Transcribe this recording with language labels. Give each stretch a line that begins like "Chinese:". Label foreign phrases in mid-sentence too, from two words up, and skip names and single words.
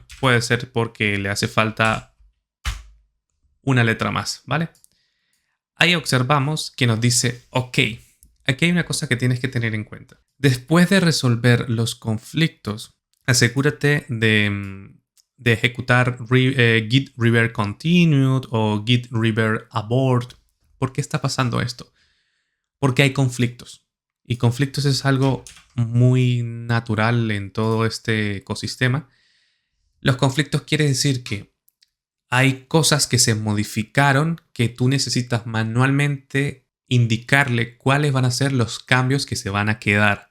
Spanish: Puede ser porque le hace falta una letra más, ¿vale? Ahí observamos que nos dice OK. Aquí hay una cosa que tienes que tener en cuenta. Después de resolver los conflictos, asegúrate de ejecutar git revert continued o git revert abort. ¿Por qué está pasando esto? Porque hay conflictos. Y conflictos es algo muy natural en todo este ecosistema. Los conflictos quiere decir que hay cosas que se modificaron que tú necesitas manualmente indicarle cuáles van a ser los cambios que se van a quedar.